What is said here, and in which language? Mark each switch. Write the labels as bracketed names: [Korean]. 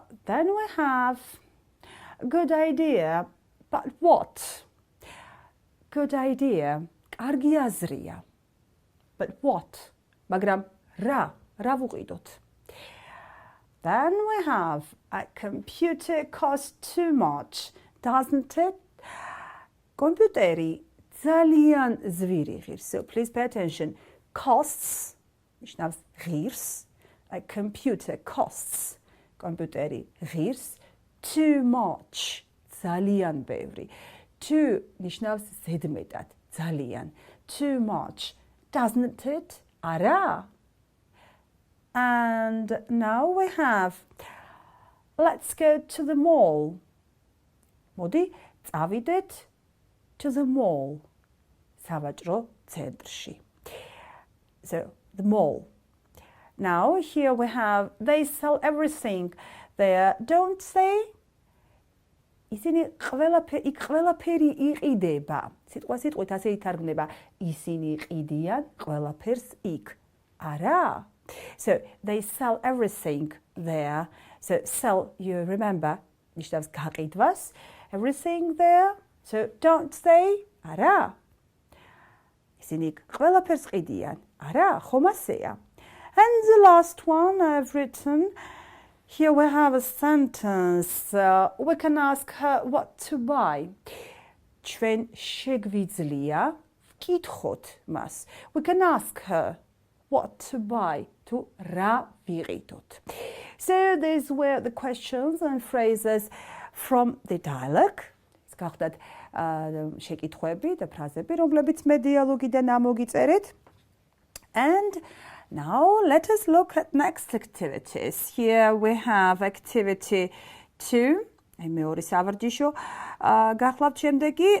[English] Then we have a good idea, but what? Good idea, [Georgian] კარგი აზრია. [English] But what? [Georgian] მაგრამ რა ვუყიდოთ? [English] Then we have a computer costs too much, doesn't it? [Georgian] კომპიუტერი ძალიან ზვირი ღირს. [English] So please pay attention. [Georgian] Costs, ნიშნავს ღირს. [English] A computer costs. [Georgian] კომპიუტერი ღირს. [English] Too much, [Georgian] ძალიან ბევრი. Too ნიშნავს ზედმეტად, ძალიან. [English] Too much, doesn't it? არა. And now we have, let's go to the mall. [Georgian] მოდი, წავიდეთ [English] to the mall. [Georgian] სავაჭრო ცენტრში. [English] So, the mall. Now, here we have, they sell everything there, don't they? [Georgian] ისინი ყველაფერი იყიდება. სიტყვით ასე ითარგმნება. ისინი ყიდიან ყველაფერს იქ. არა. [English] So, they sell everything there. So, sell, you remember, [Georgian] ნიშნავს გაყიდვას. [English] Everything there. So, don't they? არა. [Georgian] ისინი ყველაფერს ყიდიან. არა, ხომ ასეა? [English] And the last one I've written, here we have a sentence. We can ask her what to buy. [Georgian] ჩვენ შეგვიძლია ვკითხოთ მას. [English] We can ask her what to buy. [Georgian] თუ რა ვიყიდოთ. [English] So these were the questions and phrases from the dialogue. [Georgian] ეს გახდათ შეკითხვები და ფრაზები, რომლებიც მე დიალოგიდან ამოგიწერეთ. [English] And now let us look at next activities. Here we have activity 2. [Georgian] აი მეორე სავარჯიშო გახლავთ შემდეგი.